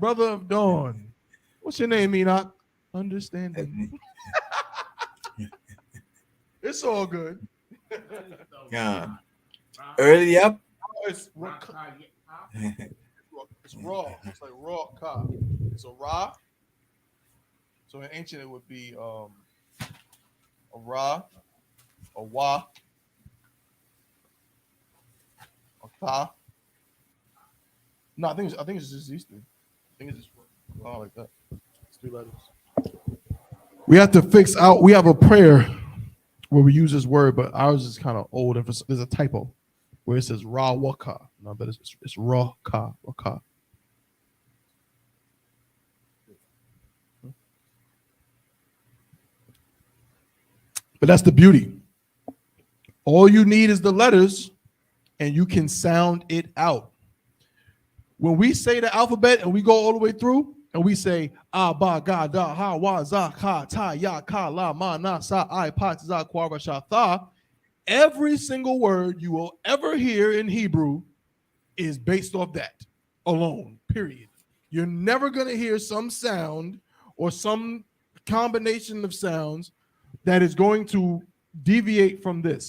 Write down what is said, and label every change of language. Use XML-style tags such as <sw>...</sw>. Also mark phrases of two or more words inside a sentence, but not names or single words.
<en>Brother of Dawn. What's your name, Enoch? Understanding. It's all good. Yeah. Early up. it's it's raw. It's like raw ka. It's a ra. So in ancient it would be a ra, a wa, a ka. No, I think it's just these three. I think it's just like that. It's 3 letters. We have to fix out. We have a prayer where we use this word, but ours is kind of old. And there's a typo where it says ra waka. No, but it's ra ka waka. But that's the beauty. All you need is the letters, and you can sound it out. When we say the alphabet and we go all the way through, and we say ba ga da ha wa za ka ta ya ka la ma na sa I pa za kwa ra sha tha, every single word you will ever hear in Hebrew is based off that alone. Period. You're never going to hear some sound or some combination of sounds that is going to deviate from this.</en>